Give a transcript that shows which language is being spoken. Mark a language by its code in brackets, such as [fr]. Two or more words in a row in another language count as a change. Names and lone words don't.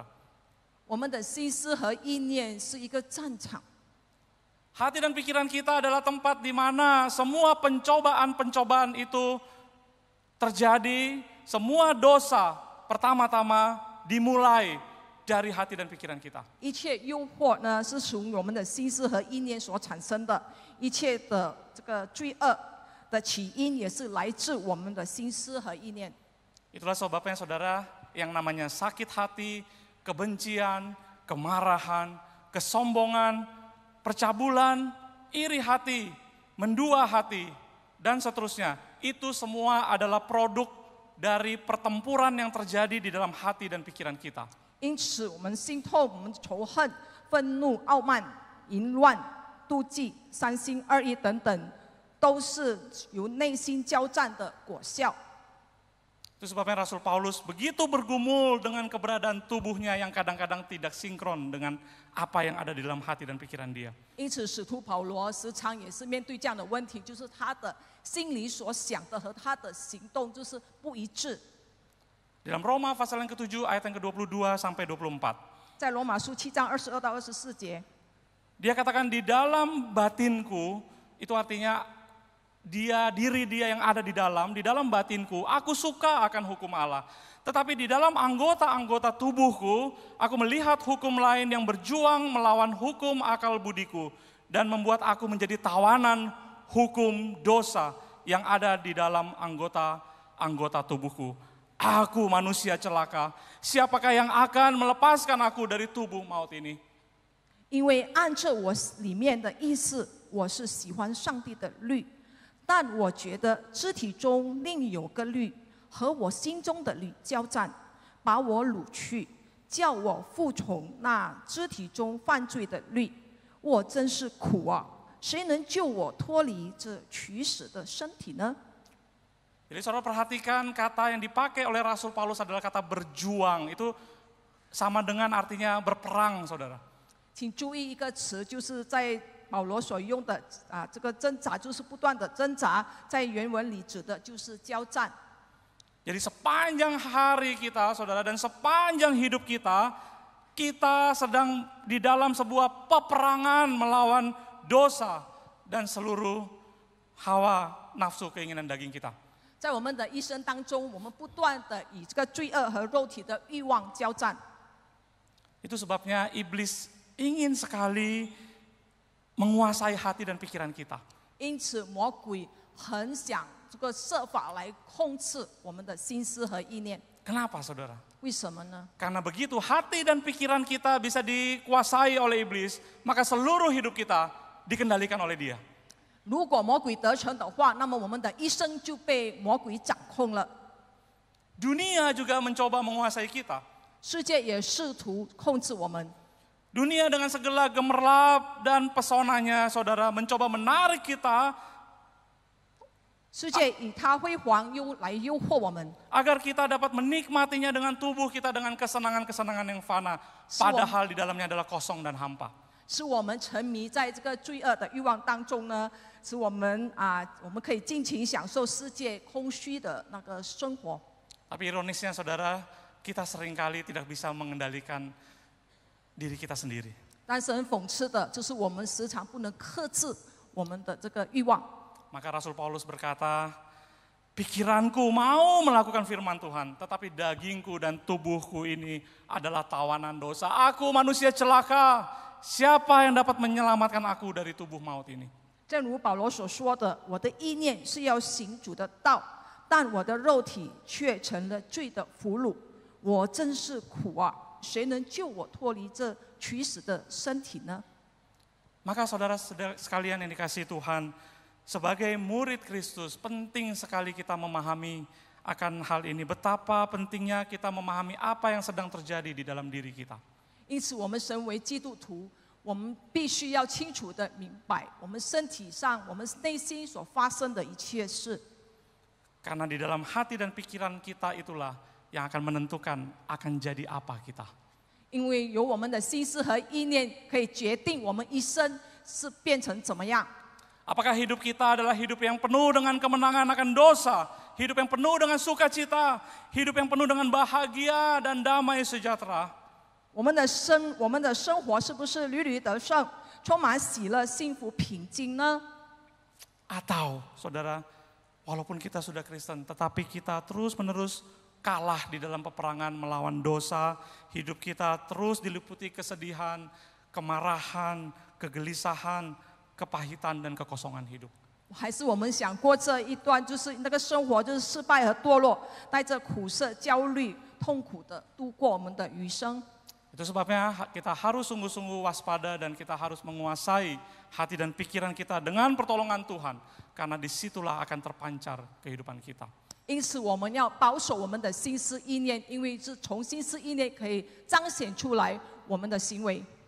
[zh] 我们的心思和意念是一个战场。 [id] Hati dan pikiran kita adalah tempat di mana semua pencobaan-pencobaan itu terjadi, semua dosa pertama-tama dimulai dari hati dan pikiran kita. [zh] 一切诱惑呢，是从我们的心思和意念所产生的，一切的这个罪恶的起因也是来自我们的心思和意念。 [id] Itulah sebabnya saudara, yang namanya sakit hati, kebencian, kemarahan, kesombongan, percabulan, iri hati, mendua hati, dan seterusnya. Itu semua adalah produk dari pertempuran yang terjadi di dalam hati dan pikiran kita. [zh] 因此，我们心痛，我们仇恨、愤怒、傲慢、淫乱、妒忌、三心二意等等，都是由内心交战的果效。 [id] Itu sebabnya Rasul Paulus begitu bergumul dengan keberadaan tubuhnya yang kadang-kadang tidak sinkron dengan apa yang ada di dalam hati dan pikiran dia. [zh] 因此，使徒保罗时常也是面对这样的问题，就是他的心里所想的和他的行动就是不一致。 [id] Dalam Roma pasal yang ke-7 ayat yang ke-22 sampai 24. [zh] 在罗马书7章22到24节， [id] Dia katakan di dalam batinku, itu artinya diri dia yang ada di dalam batinku, aku suka akan hukum Allah. Tetapi di dalam anggota-anggota tubuhku, aku melihat hukum lain yang berjuang melawan hukum akal budiku dan membuat aku menjadi tawanan hukum dosa yang ada di dalam anggota-anggota tubuhku. Aku manusia celaka, siapakah yang akan melepaskan aku dari tubuh maut ini? [zh] 因为按着我里面的意思，我是喜欢上帝的律，但我觉得肢体中另有个律和我心中的律交战，把我掳去，叫我服从那肢体中犯罪的律。我真是苦啊！谁能救我脱离这取死的身体呢？ [id] Jadi saudara perhatikan kata yang dipakai oleh Rasul Paulus adalah kata berjuang. Itu sama dengan artinya berperang, saudara. [zh] 请注意一个词，就是在保罗所用的这个挣扎，就是不断的挣扎，在原文里指的就是交战。 [id] Jadi sepanjang hari kita, saudara, dan sepanjang hidup kita, kita sedang di dalam sebuah peperangan melawan dosa dan seluruh hawa nafsu keinginan daging kita. [zh] 在我们的一生当中，我们不断的以这个罪恶和肉体的欲望交战。 [id] Itu sebabnya iblis ingin sekali menguasai hati dan pikiran kita. [zh] 因此，魔鬼很想这个设法来控制我们的心思和意念。 [id] Kenapa, saudara? [zh] 为什么呢？ [id] Karena begitu hati dan pikiran kita bisa dikuasai oleh iblis, maka seluruh hidup kita dikendalikan oleh dia. [zh] 如果魔鬼得逞的话，那么我们的一生就被魔鬼掌控了。 [id] Dunia juga mencoba menguasai kita. [zh] 世界也试图控制我们。 [id] Dunia dengan segala gemerlap dan pesonanya, saudara, mencoba menarik kita [zh] 世界以它辉煌来诱惑我们， [id] agar kita dapat menikmatinya dengan tubuh kita dengan kesenangan-kesenangan yang fana, padahal di dalamnya adalah kosong dan hampa. [zh] 使我们沉迷在这个罪恶的欲望当中呢，使我们可以尽情享受世界空虚的那个生活。 [id] Tapi ironisnya, saudara, kita seringkali tidak bisa mengendalikan diri kita sendiri. [zh] 但是很讽刺的，就是我们时常不能克制我们的这个欲望。 [id] Maka Rasul Paulus berkata, pikiranku mau melakukan firman Tuhan, tetapi dagingku dan tubuhku ini adalah tawanan dosa. Aku manusia celaka, siapa yang dapat menyelamatkan aku dari tubuh maut ini? [zh] 正如保罗所说的，我的意念是要行主的道，但我的肉体却成了罪的俘虏。我真是苦啊！谁能救我脱离这取死的身体呢？ [id] Maka saudara sekalian yang dikasihi Tuhan, sebagai murid Kristus, penting sekali kita memahami akan hal ini. Betapa pentingnya kita memahami apa yang sedang terjadi di dalam diri kita. [zh] 因此，我们身为基督徒，我们必须要清楚的明白，我们身体上、我们内心所发生的一切事。 [id] Karena di dalam hati dan pikiran kita itulah yang akan menentukan akan jadi apa kita. [zh] 因为有我们的心思和意念，可以决定我们一生是变成怎么样。 [id] Apakah hidup kita adalah hidup yang penuh dengan kemenangan akan dosa, hidup yang penuh dengan sukacita, hidup yang penuh dengan bahagia dan damai sejahtera? [zh] 我们的生活是不是屡屡得胜，充满喜乐、幸福、平静呢？ [id] Atau, saudara, walaupun kita sudah Kristen, tetapi kita terus-menerus kalah di dalam peperangan melawan dosa, hidup kita terus diliputi kesedihan, kemarahan, kegelisahan, kepahitan dan kekosongan hidup. [zh] 还是我们想过这一段，就是那个生活，就是失败和堕落，带着苦涩、焦虑、痛苦的度过我们的余生。 [id] Itu sebabnya kita harus sungguh-sungguh waspada dan kita harus menguasai hati dan pikiran kita dengan pertolongan Tuhan. Karena disitulah akan terpancar kehidupan kita. [zh] 因此，我们要保守我们的心思意念，因为是从心思意念可以彰显出来我们的行为。